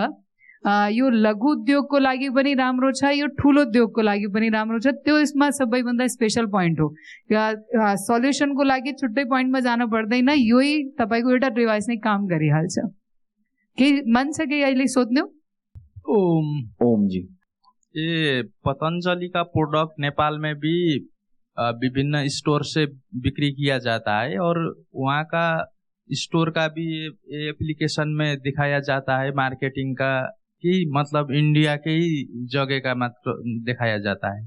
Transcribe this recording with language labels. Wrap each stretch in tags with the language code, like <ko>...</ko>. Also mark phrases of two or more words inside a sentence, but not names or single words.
<ne>यो लघु उद्योगको लागि पनि राम्रो छ, यो ठुलो उद्योगको लागि पनि राम्रो छ। त्यो यसमा सबैभन्दा</ne> <en>special point</en> <ne>हो। सल्युसनको लागि छुट्टै पोइन्टमा जानु पर्दैन, योही तपाईको एउटा डिभाइस नै काम गरिहाल्छ। के मन छ कि अहिले सोध्नु?</ne> <hi>ओम जी, ये पतंजलि का प्रोडक्ट नेपाल में भी विभिन्न स्टोर से बिक्री किया जाता है और वहाँ का स्टोर का भी एप्लीकेशन में दिखाया जाता है मार्केटिंग का, कि मतलब इंडिया के ही जगह का मात्र दिखाया जाता है</hi>